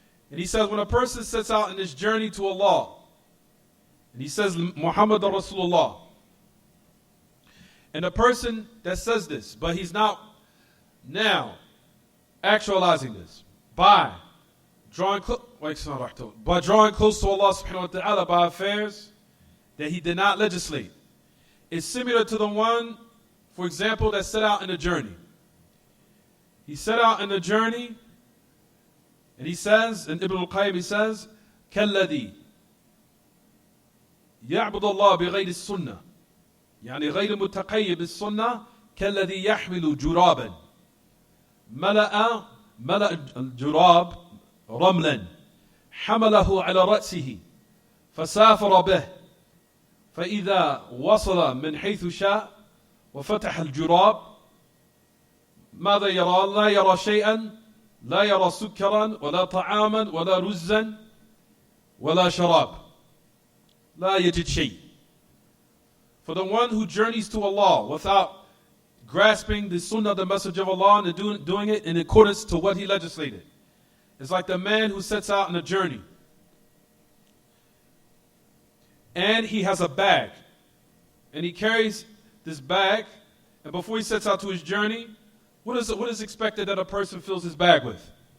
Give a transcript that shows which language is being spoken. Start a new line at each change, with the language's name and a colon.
English: And he says when a person sets out in this journey to Allah, and he says Muhammad Rasulullah, and a person that says this, but he's not now actualizing this by drawing close to Allah subhanahu wa ta'ala by affairs that he did not legislate, is similar to the one, for example, that set out in a journey. He set out in a journey, and he says, in Ibn al-Qayyim, he says,
Arabic: كَالَّذِي يَعْبُدُ اللَّهِ بِغَيْرِ السُنَّةِ يعني غير متقيد بالسنة كالذي يحمل جرابا ملأ الجراب رملا حمله على رأسه فسافر به فإذا وصل من حيث شاء وفتح الجراب ماذا يرى؟ لا يرى شيئا، لا يرى سكرا ولا طعاما ولا رزا ولا شراب، لا يجد شيء.
English: For the one who journeys to Allah without grasping the sunnah of the Messenger of Allah and doing it in accordance to what he legislated, it's like the man who sets out on a journey and he has a bag, and he carries this bag, and before he sets out to his journey, what is expected that a person fills his bag with?